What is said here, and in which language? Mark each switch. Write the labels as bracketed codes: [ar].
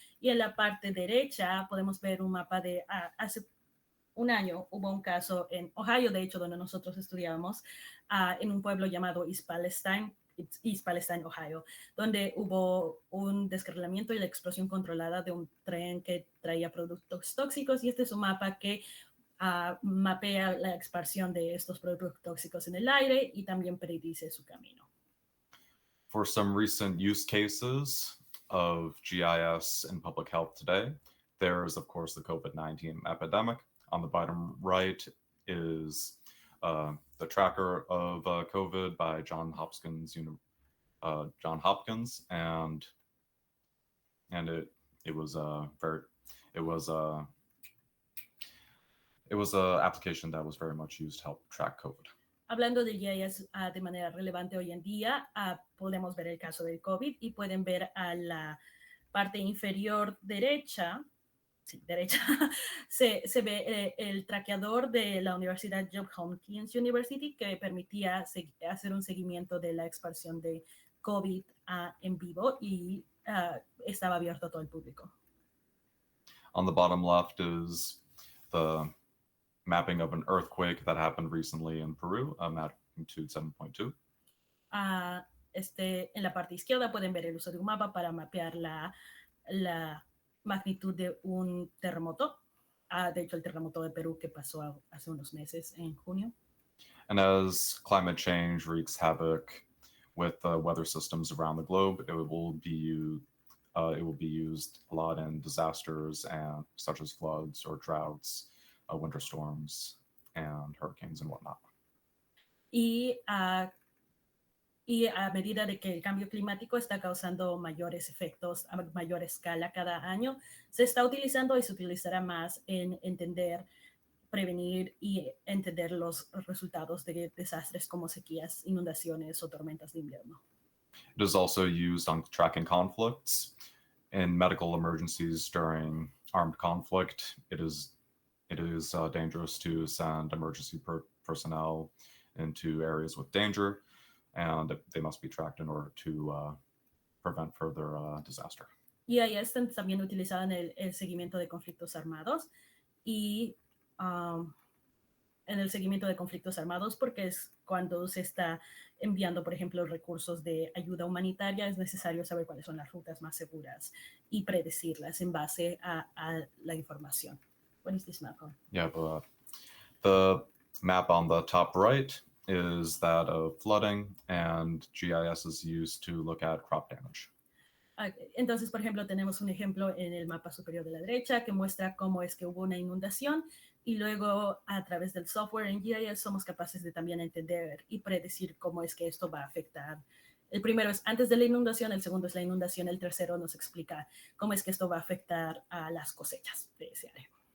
[es] Y en la parte derecha podemos ver un mapa de hace un año hubo un caso en Ohio, de hecho, donde nosotros estudiábamos, en un pueblo llamado East Palestine, Ohio, donde hubo un descarrilamiento y la explosión controlada de un tren que traía productos tóxicos, y este es un mapa que mapea la expansión de estos productos tóxicos en el aire y también predice su camino. [en] For some recent use cases of GIS in public health today, there is, of course, the COVID-19 epidemic. On the bottom right is the tracker of COVID by Johns Hopkins, and it was a application that was very much used to help track COVID. [es] Hablando del GIS de manera relevante hoy en día, podemos ver el caso del COVID y pueden ver a la parte inferior derecha, se ve el traqueador de la Universidad Johns Hopkins University, que permitía hacer un seguimiento de la expansión de COVID en vivo, y estaba abierto a todo el público. [en] On the bottom left is the mapping of an earthquake that happened recently in Peru, magnitude 7.2. [es] En la parte izquierda pueden ver el uso de un mapa para mapear la magnitud de un terremoto. De hecho, el terremoto de Perú que pasó hace unos meses en junio. [en] And as climate change wreaks havoc with weather systems around the globe, it will be used a lot in disasters such as floods or droughts, winter storms, and hurricanes and whatnot. [es] Y a medida de que el cambio climático está causando mayores efectos a mayor escala cada año, se está utilizando y se utilizará más en entender, prevenir y entender los resultados de desastres como sequías, inundaciones o tormentas de invierno. [en] It is also used on tracking conflicts. In medical emergencies during armed conflict, it is dangerous to send emergency personnel into areas with danger, and they must be tracked in order to prevent further disaster. [es] Y ahí están también utilizados en el seguimiento de conflictos armados y en el seguimiento de conflictos armados porque es cuando se está enviando, por ejemplo, recursos de ayuda humanitaria, es necesario saber cuáles son las rutas más seguras y predecirlas en base a la información. [en] What is this map on? Yeah, but the map on the top right is that of flooding, and GIS is used to look at crop damage. [es] Entonces, por ejemplo, tenemos un ejemplo en el mapa superior de la derecha que muestra cómo es que hubo una inundación y luego a través del software en GIS somos capaces de también entender y predecir cómo es que esto va a afectar. El primero es antes de la inundación, el segundo es la inundación, el tercero nos explica cómo es que esto va a afectar a las cosechas de ese área.